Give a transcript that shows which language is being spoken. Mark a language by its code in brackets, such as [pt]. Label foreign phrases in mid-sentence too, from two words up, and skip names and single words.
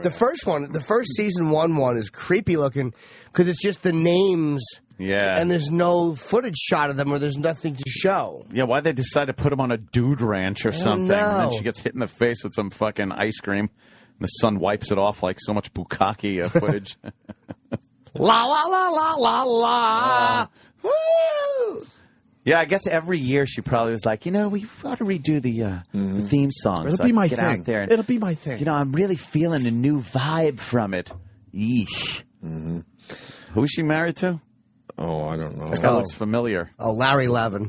[en] The first season one is creepy looking, because it's just the names... Yeah. And there's no footage shot of them or there's nothing to show. Yeah, why'd they decide to put him on a dude ranch or something? And then she gets hit in the face with some fucking ice cream. And the son wipes it off like so much bukkake footage. La, la, la, la, la, la. Woo! Yeah, I guess every year she probably was like, we ought to redo the theme song. It'll be my thing. Out there and, it'll be my thing. I'm really feeling a new vibe from it. Yeesh. Mm-hmm. Who is she married to? Oh, I don't know. This guy looks familiar. Oh, Larry Levin.